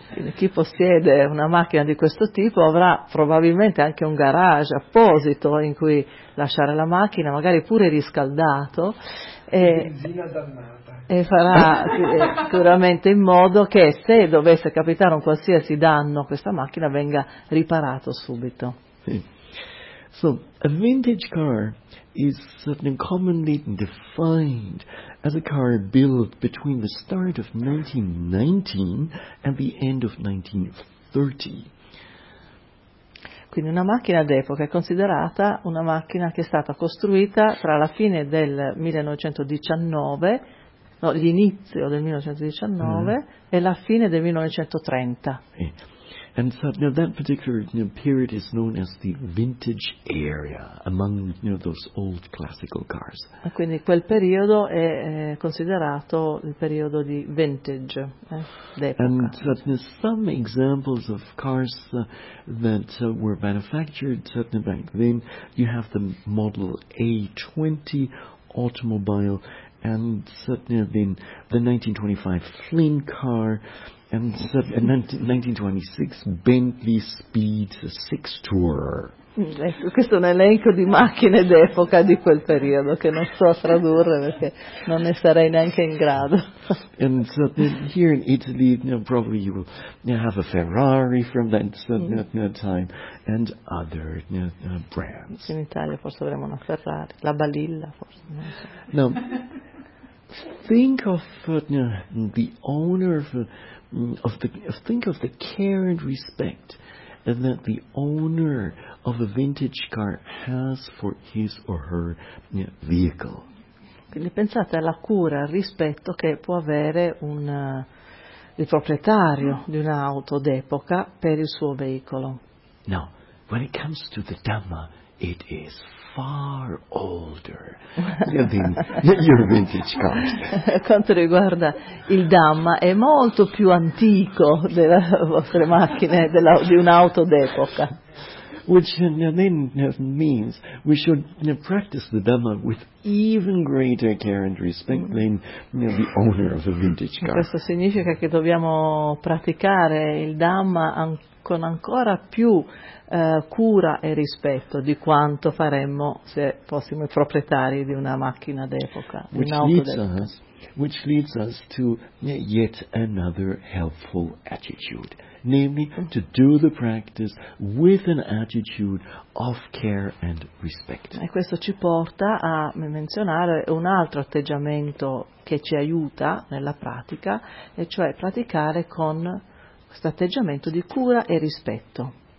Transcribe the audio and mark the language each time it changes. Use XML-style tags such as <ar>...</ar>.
<it>Quindi chi possiede una macchina di questo tipo avrà probabilmente anche un garage apposito in cui lasciare la macchina, magari pure riscaldato, e farà sicuramente in modo che se dovesse capitare un qualsiasi danno a questa macchina venga riparato subito. Sì.</it> <en>So, a vintage car is certainly commonly defined as a car built between the start of 1919 and the end of 1930.</en> <it>Quindi una macchina d'epoca è considerata una macchina che è stata costruita tra la fine del 1919, no, l'inizio del 1919 e la fine del 1930.</it> <en>Yeah. And so that particular period is known as the vintage era among those old classical cars.</en> <it>E quindi quel periodo è considerato il periodo di vintage, d'epoca.</it> <en>And so some examples of cars that were manufactured certainly back then, you have the Model A20 automobile, and certainly then the 1925 Flynn car, and a 1926 Bentley Speed 6 Tourer.</en> <it>Ecco, questo è un elenco di macchine d'epoca di quel periodo che non so tradurre perché non ne sarei neanche in grado.</it> <en>And so here in Italy, probably you will have a Ferrari from that time and other brands.</en> <it>In Italia forse avremo una Ferrari, la Balilla forse. No.</it> <en>Think of the owner of the care and respect that the owner of a vintage car has for his or her vehicle.</en> <it>Quindi pensate alla cura, al rispetto che può avere un il proprietario di un'auto d'epoca per il suo veicolo.</it> <en>Now, when it comes to the Dhamma, it is far older than your vintage car.</en> <it>Quanto riguarda il Dhamma, è molto più antico delle vostre macchine, di un'auto d'epoca.</it> <en>Which then means we should practice the Dhamma with even greater care and respect than the owner of a vintage car.</en> <it>Questo significa che dobbiamo praticare il Dhamma con ancora più cura e rispetto di quanto faremmo se fossimo i proprietari di una macchina d'epoca,</it> <en>which leads us to yet another helpful attitude, namely to do the practice with an attitude of care and respect.</en> <it>E questo ci porta a menzionare un altro atteggiamento che ci aiuta nella pratica, e cioè praticare con questo atteggiamento di cura e rispetto.</it>